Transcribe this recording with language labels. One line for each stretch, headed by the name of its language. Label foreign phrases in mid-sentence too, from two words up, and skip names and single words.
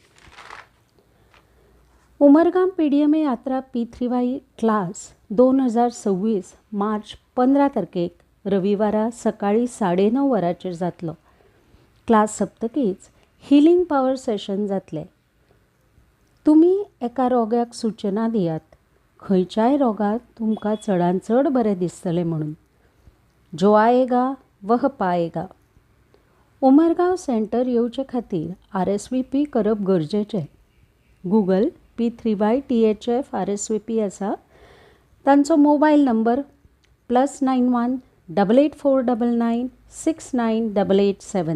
Konkani: उमरगाम पीडीएम यात्रा पिथ्रीवाय क्लास 2026 मार्च 15 तारखेक रविवारा सकाळी 9:30 वरांचेर जातलो. क्लास सप्तकीच
English: healing power session
Konkani: जातले. तुमी एका रोग्याक सूचना दियात, खंयच्याय रोगात तुमकां चडांत चड बरें दिसतलें म्हणून.
Hindi: जो आएगा वह पाएगा.
Konkani: उमरगांव सेंटर येवचे खातीर RSVP करप गरजेचें. गूगल P3Y THF RSVP आसा. तांचो
English: mobile number
Konkani: +91 8849 69887.